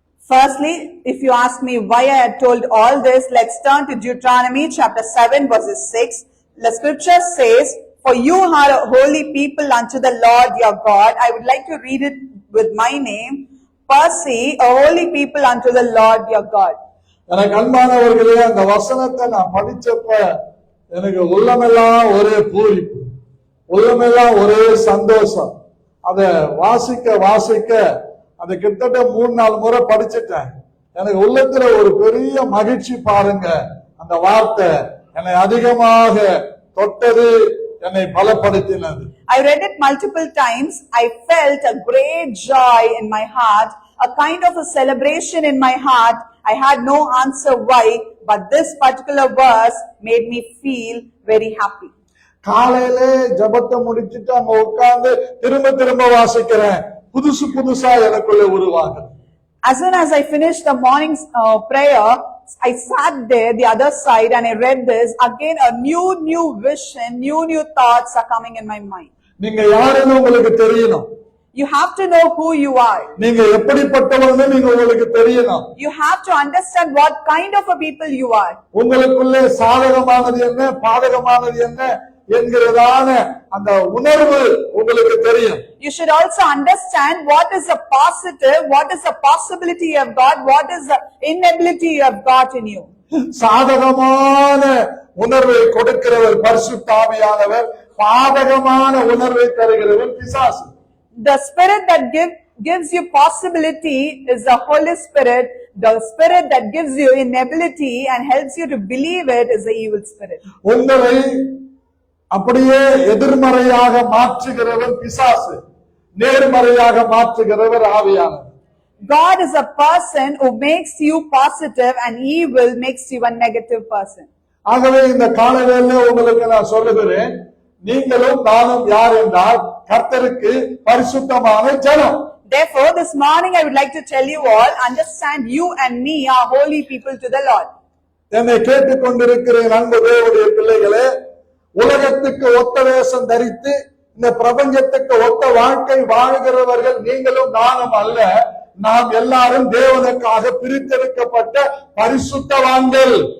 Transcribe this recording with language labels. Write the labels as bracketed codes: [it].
[en] Firstly, if you ask me why I had told all this, let's turn to Deuteronomy chapter 7 verses 6. The scripture says, for you are a holy people unto the Lord your God. I would like to read it with my name. Percy, a holy people unto the Lord your God. [ta] எனக்கு அன்பானவர்களே, அந்த வசனத்தை நான் படிச்சப்ப எனக்கு உள்ளமெல்லாம் ஒரே பூரிப்பு, உள்ளமெல்லாம் ஒரே சந்தோஷம். அதை வாசிக்க அது கிட்டத்தட்ட 3-4 முறை படிச்சுட்டேன். எனக்கு உள்ளத்துல ஒரு பெரிய மகிழ்ச்சி பாருங்க. அந்த வார்த்தை என்னை அதிகமாக தொட்டது, என்னை பலப்படுத்தினது. [en] I read it multiple times. I felt a great joy in my heart, a kind of a celebration in my heart. I had no answer why, but this particular verse made me feel very happy. [ta] காலையிலே ஜபத்தை முடிச்சிட்டு அங்க உட்கார்ந்து திரும்ப வாசிக்கிறேன். புதுசா எனக்குள்ள உருவாகுது. [en] As soon as I finished the morning prayer, I sat there the other side and I read this again. A new vision, new thoughts are coming in my mind. [ta] நீங்க யாருன்னு உங்களுக்கு தெரியணும். [en] You have to know who you are. [ta] நீங்க எப்படிப்பட்டவங்க நீங்க உங்களுக்கு தெரியணும். [en] You have to understand what kind of a people you are. [ta] உங்களுக்குள்ளே சாதகமானது என்ன, பாதகமானது என்ன என்கிறதான அந்த உணர்வு உங்களுக்கு தெரியும். [en] You should also understand what is the positive, what is the possibility you have got, what is the inability you have got in you. [ta] சாதகமான உணர்வை கொடுக்கிறவர் பரிசுத்த ஆவியானவர், பாதகமான உணர்வை தருகிறவர் பிசாசு. [en] The spirit that gives you possibility is the Holy Spirit. The spirit that gives you inability and helps you to believe it is the evil spirit. [ta] உங்களை அப்படியே எதிர்மறையாக மாற்றுகிறவர் பிசாசு, நேர்மறையாக மாற்றுகிறவர் ஆவியானவர். [en] God is a person who makes you positive and evil makes you a negative person. [ta] ஆகவே இந்த காலையில உங்களுக்கு நான் சொல்லுகிறேன், நீங்களும் நானும் யார் என்றால் கர்த்தருக்கு பரிசுத்தமான ஜனம். [en] Therefore, this morning I would like to tell you all, understand you and me are holy people to the Lord. [ta] என்னை கேட்டுக்கொண்டிருக்கிற அன்பு தேவனுடைய பிள்ளைகளே, உலகத்துக்கு ஒத்த வேஷம் தரித்து இந்த பிரபஞ்சத்துக்கு ஒத்த வாழ்க்கை வாழ்கிறவர்கள் நீங்களும் நானும் அல்ல. நாம் எல்லாரும் தேவனுக்காக பிரித்தெடுக்கப்பட்ட பரிசுத்தவான்கள்.